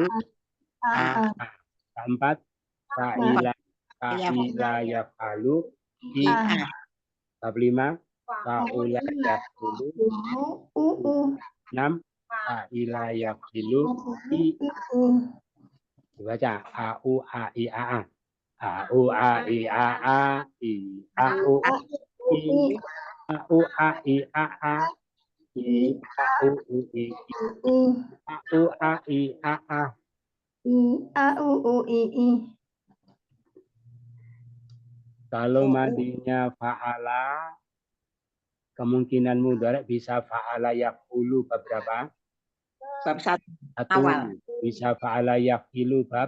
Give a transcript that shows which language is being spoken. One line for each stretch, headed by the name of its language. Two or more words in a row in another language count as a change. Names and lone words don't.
Indonesian: A'a. Keempat
Arabic: فعِل يفعَل.
Indonesian: I'a. Bab 5
Arabic: فعُل يفعُل. 6 فعِل يفعِل.
Indonesian: Dibaca a'u a'i a'a. A'u a'i a'a. A'u a'i a'u a'i a'a. A'u u'i a'u a'i a'a. Kalau madinya fa'ala, kemungkinan mudhari bisa
Arabic: فعَل يفعُل
Indonesian: bab berapa? Bab 1 1. awal. Bisa
Arabic: فعَل يفعِل
Indonesian: bab.